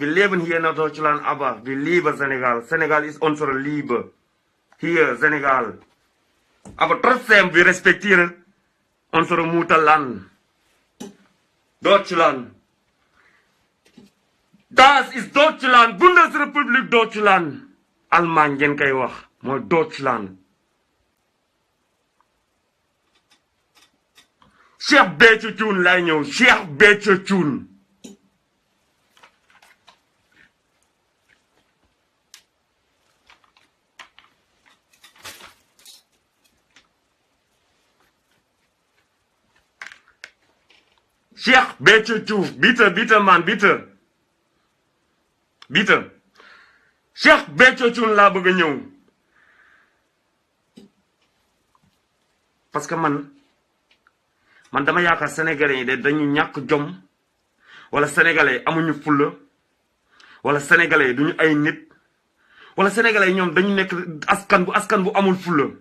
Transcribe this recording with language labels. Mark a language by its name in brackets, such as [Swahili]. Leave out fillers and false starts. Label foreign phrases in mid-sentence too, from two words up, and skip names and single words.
[German] Wir leben hier in Deutschland, aber wir lieben Senegal. Senegal ist unsere Liebe. Hier, Senegal. Aber trotzdem, wir respektieren unser Mutterland. Deutschland. Das ist Deutschland. Bundesrepublik Deutschland. [Wolof] Allemagne ngeen koy wax. mooy Deutschland Cheikh Béthio Thioune lay ñëw Cheikh Béthio Thioune Cheikh Béthio Thioune [German] bitte man bitte [Wolof] Cheikh Béthio Thioune laa bëgg a ñëw parce que man dama yaakaar sénégalais yi de dañu ñàkk jom wala sénégalais amuñu fulla wala sénégalais duñu ay nit wala sénégalais ñoom dañu nekk askan bu amul fulla